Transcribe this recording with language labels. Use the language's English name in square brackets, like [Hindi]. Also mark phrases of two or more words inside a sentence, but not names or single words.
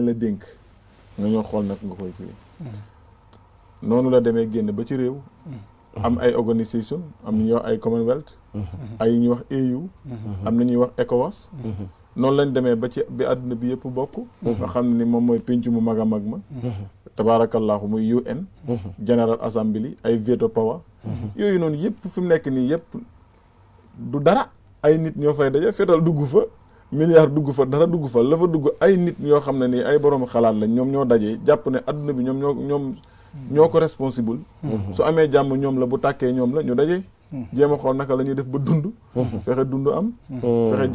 [Wolof] la dénk nga ñoo xool nag nga koy kii noonu la demee génn ba ci réew am ay organisation am na ñuy wax ay Commonwealth ay ñuy wax AU am na ñuy wax ECOWAS noonu lañ demee ba ci bi àdduna bi yëpp bokk nga xam ne ni moom mooy pénc mu mag a mag ma tabaarakallaahu muy UN General Assembly ay [English] veto power [Wolof] yooyu noonu yëpp fi mu nekk nii yëpp du dara ay nit ñoo fay daje fetal dugg fa milliard dugg fa dara dugg fa la fa dugg ay nit ñoo xam ne nii ay borom xalaat lañ ñoom ñoo dajee jàpp ne adduna bi ñoo ko responsable su amee jàmm ñoom la bu tàkkee ñoom la ñu dajee jéem a xool naka la ñuy def ba dund fexe dund am fexe